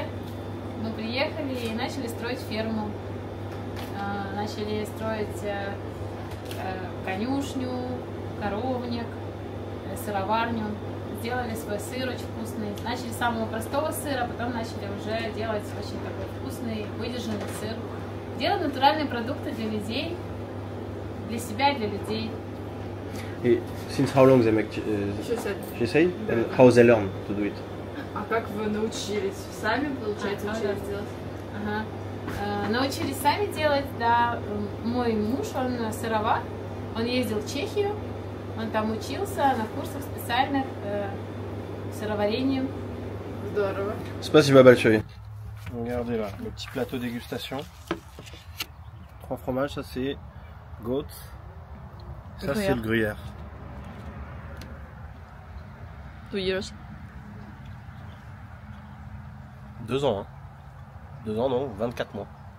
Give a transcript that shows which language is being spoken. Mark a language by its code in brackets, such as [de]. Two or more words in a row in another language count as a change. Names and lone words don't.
[ru] Мы приехали и начали строить ферму. Начали строить конюшню, коровник, сыроварню. Сделали свой сыр очень вкусный. Начали с самого простого сыра, потом начали уже делать очень такой вкусный, выдержанный сыр. Делаем натуральные продукты для людей, для себя и для людей. [en] И since how long they make She and how they learn to do it? [ru] А как вы научились? Сами, получается, учились делать? Ага. Научились сами делать, да. Мой муж, он сыровар, он ездил в Чехию. Он там учился на курсах специальных сыроварением. Здорово. Спасибо большое. [fr] Regardez là, le petit plateau dégustation. 3 fromages, ça c'est goat. Ça c'est le gruyère. [en] 2 years. [fr] 2 ans, hein. 2 ans non, 24 mois.